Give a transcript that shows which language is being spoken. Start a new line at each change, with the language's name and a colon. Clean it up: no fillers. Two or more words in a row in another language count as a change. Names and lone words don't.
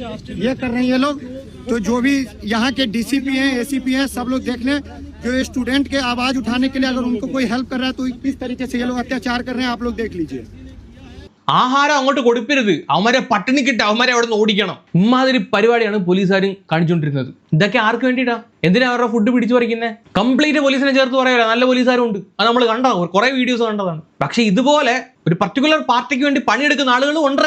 Hindi: ये कर रहे हैं ये लोग. तो जो भी यहाँ के डीसीपी हैं, एसीपी हैं, सब लोग देख लें, जो ये स्टूडेंट के आवाज उठाने के लिए अगर उनको कोई हेल्प कर रहा है तो किस तरीके से ये लोग अत्याचार कर रहे हैं, आप लोग देख लीजिए.
Malayalam: ആഹാരം അങ്ങോട്ട് കൊടുക്കരുത്, അവന്മാരെ പട്ടിണിക്കിട്ട് അവന്മാരെ അവിടെ നിന്ന് ഓടിക്കണം. ഇമാതിരി പരിപാടിയാണ് പോലീസുകാരും കാണിച്ചുകൊണ്ടിരുന്നത്. ഇതൊക്കെ ആർക്ക് വേണ്ടിയിട്ടാ? എന്തിനാ അവരുടെ ഫുഡ് പിടിച്ചു പറിക്കുന്നത്? കംപ്ലീറ്റ് പോലീസിനെ ചേർത്ത് പറയാല്ല, നല്ല പോലീസുകാരും ഉണ്ട്. അത് നമ്മൾ കണ്ടതാണ്, കുറെ വീഡിയോസ് കണ്ടതാണ്. പക്ഷെ ഇതുപോലെ ഒരു
English: particular partyക്ക്
Malayalam: വേണ്ടി പണിയെടുക്കുന്ന ആളുകളും ഉണ്ടേ.